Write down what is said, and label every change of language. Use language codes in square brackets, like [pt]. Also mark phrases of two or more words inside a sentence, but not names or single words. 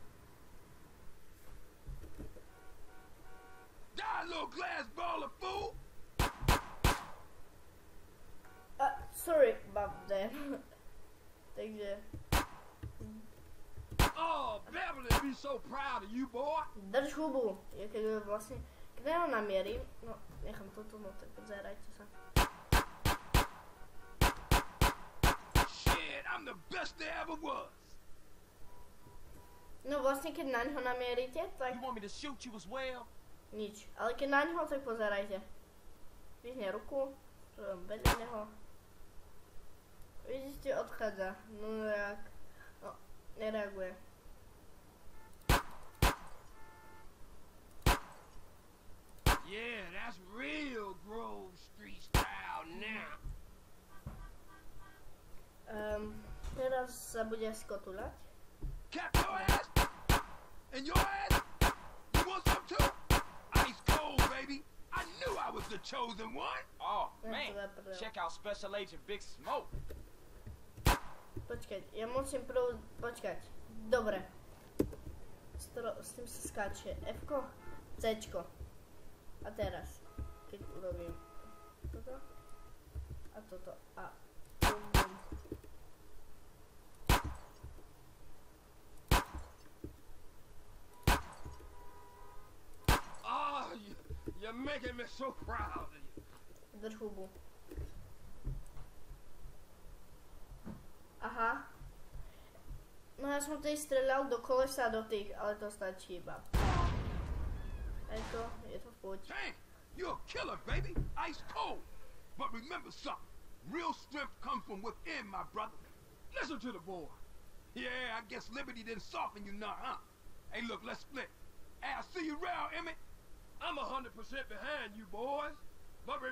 [en] Die, little glass ball of fool! Sorry about that. [sk] Takže... [en] Oh, Beverly be so proud of you, boy. [sk] Drž hubu. Ja keď vlastne... Keď ja ho namierím... No, nechám toto, no tak pozerajte sa. [en] Shit, I'm the best there ever was. [sk] No vlastne keď na ňo namierite, tak... [en] You want me to shoot you as well? [sk] Nič. Ale keď na ňo, tak pozerajte. Vyhne ruku, vedľa neho. Vidíte, odchádza. No jak... No, nereaguje. [en] Yeah, that's real Grove Street style now. [sk] Teraz sa bude skotuľať. [en] Cap your ass? And your ass? You want some too? Ice cold, baby. I knew I was the chosen one. Oh, man. Check out Special Agent Big Smoke. [sk] Počkať, ja musím prv... Počkať. Dobre. S tým sa skáče F-ko, C-čko. A teraz, keď urobím toto a toto a bum bum. [en] Oh, you're making me so proud of you. [sk] Drž hubu. Aha. No ja som tej streľal do kolesa do tých, ale to stačí iba. [cs] Je to v pohodě. [en] Tank, you're a killer, baby. Ice cold. But remember something. Real strength comes from within, my brother. Listen to the boy. Yeah, I guess Liberty didn't soften you none, huh? Hey, look, let's split. Hey, I'll see you around, Emmett. I'm 100% behind you, boys. But remember this.